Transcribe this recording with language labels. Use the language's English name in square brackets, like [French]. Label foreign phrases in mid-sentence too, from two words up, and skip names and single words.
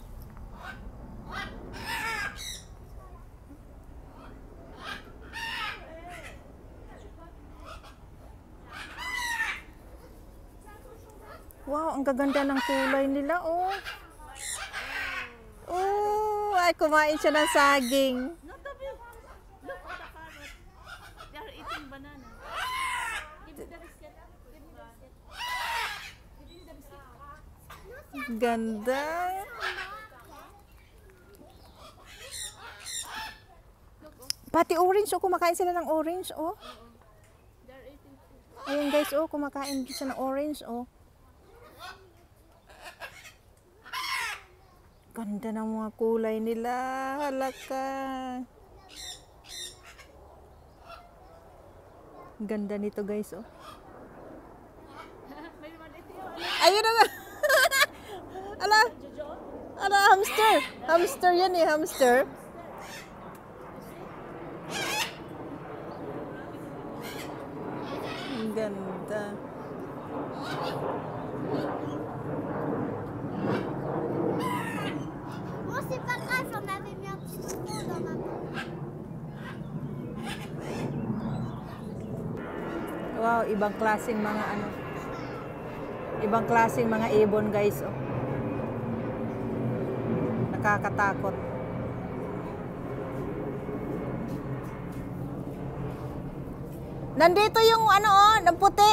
[Filipino] Wow, ang gaganda ng kulay nila, oh. Oh, ay kumain siya ng saging. [English] Look at the parrot. They are eating banana. Give me the biscuit. Give me the biscuit. Give me the biscuit. [Filipino] Ganda. Pati orange, oh, kumakain sila ng orange, oh. [English] They are eating food. [Filipino] Ayan guys, oh, kumakain siya ng orange, oh. Ganda ng mga kulay nila. Halaka. Ganda nito guys, oh. Ayun na nga. Ala. Ala, hamster. Hamster yan eh, hamster. Ang ganda. [French] C'est pas grave, j'en avais mis un petit trou dans ma poche. [Filipino] Wow, ibang klaseng mga ibang klaseng mga ibon guys, oh. Nakakatakot. Nandito yung oh, ng puti.